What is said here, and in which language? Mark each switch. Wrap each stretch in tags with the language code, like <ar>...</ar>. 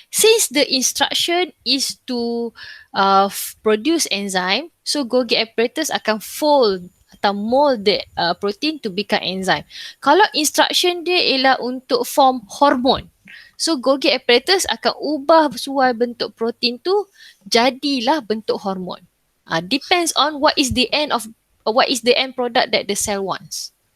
<en>Since the instruction is to produce enzyme, so Golgi apparatus akan fold atau mold the protein to become enzyme.</en> <ms>Kalau instruction dia ialah untuk form hormon, so Golgi apparatus akan ubah sesuai bentuk protein tu jadilah bentuk hormon.</ms> <en>Depends on what is the end product that the cell wants.</en>